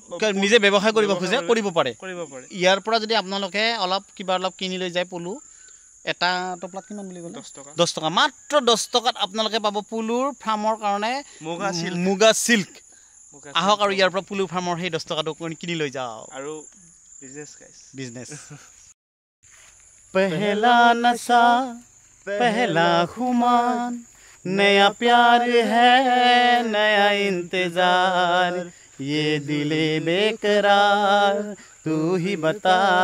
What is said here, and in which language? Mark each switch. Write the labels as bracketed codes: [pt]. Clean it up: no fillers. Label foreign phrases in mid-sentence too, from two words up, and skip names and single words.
[as] নিজে ব্যৱসায় কৰিব খোজে কৰিব পাৰে ইয়াৰ পৰা যদি আপোনালোকে অলপ কিবা অলপ কিনি লৈ যায় পলু এটা টপলাত কিমান বুলি ক'লে 10 টকা মাত্ৰ 10 টকাত আপোনালোকে পাব পলুৰ ফাৰ্মৰ কাৰণে মুগা সিল্ক আহক আৰু ইয়াৰ পৰা পলু ফাৰ্মৰ সেই 10 টকাটো কিনি লৈ যাও আৰু [en] business guys [hi] बिजनेस पहला नशा पहला खुमान नया प्यार है नया इंतजार ये दिले बेकरार तू ही बता